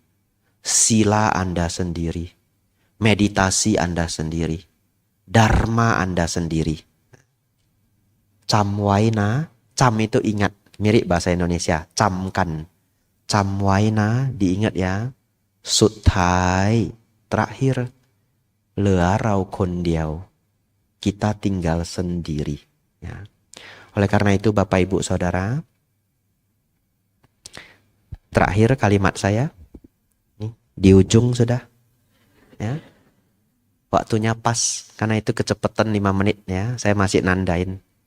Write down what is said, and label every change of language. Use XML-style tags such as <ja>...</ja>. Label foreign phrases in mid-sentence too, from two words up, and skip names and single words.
<id>Sila Anda sendiri. Meditasi Anda sendiri. Dharma Anda sendiri. Camwaina, cam itu ingat, mirip bahasa Indonesia, camkan. Camwaina, diingat ya. Suthai, terakhir.</id> <th>เหลือเราคนเดียว</th> <id>kita tinggal sendiri. Ya. Oleh karena itu Bapak Ibu Saudara, terakhir kalimat saya, di ujung sudah. Ya. Waktunya pas, karena itu kecepatan 5 menit ya, saya masih nandain.</id>